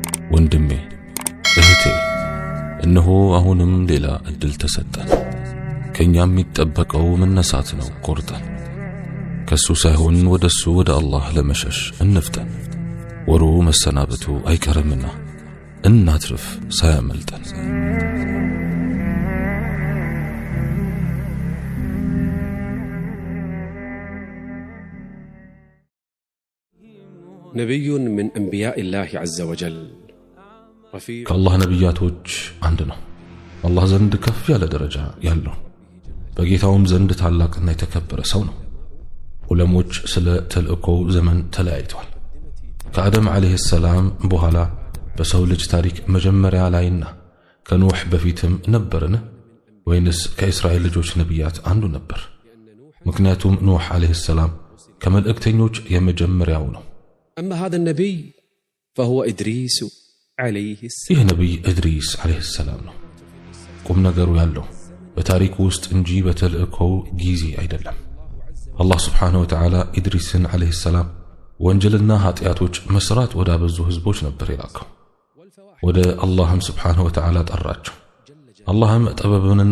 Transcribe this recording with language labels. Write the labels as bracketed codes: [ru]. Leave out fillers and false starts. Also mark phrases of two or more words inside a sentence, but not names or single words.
[am] ወንድሜ እህቴ እነሆ አሁንም ሌላ እድል ተሰጠን። ከኛም የሚጠበቀው መነሳት ነው። ቆርጠን ከሱ ሳይሆን ወደሱ ወደ አላህ ለመሸሽ እንፍጠን። ወሩ መሰናበቱ አይቀርምና እናትርፍ ሳያመልጠን። [ar] نبي من أنبياء الله عز وجل [am] ከአላህ ነቢያቶች አንድ ነው። አላህ ዘንድ ከፍ ያለ ደረጃ ያለው በጌታውም ዘንድ ታላቅና የተከበረ ሰው ነው። ዑለሞች ስለ ተልእኮው ዘመን ተለያይተዋል። ከአደም [ar] عليه السلام [am] በኋላ በሰው ልጅ ታሪክ መጀመሪያ ላይና ከኑህ በፊትም ነበርን ወይንስ ከእስራኤል ልጆች ነቢያት አንዱ ነበር? ምክንያቱም ኑህ [ar] عليه السلام [am] ከመልእክተኞች የመጀመሪያው ነው። [ar] أما هذا النبي فهو إدريس عليه السلام [am] ይህ ነቢይ ኢድሪስ [ar] عليه السلام [am] ነው። ቁም ነገሩ ያለው በታሪኩ ውስጥ እንጂ በተልእኮው ጊዜ አይደለም። አላህ [ar] سبحانه وتعالى [am] ኢድሪስን ዓለይሂ ሰላም ወንጀልና ኃጢአቶች መስራት ወዳበዙ ህዝቦች ነበር የላከው። ወደ አላህም [ar] سبحانه وتعالى [am] ጠራቸው። አላህም ጥበብንና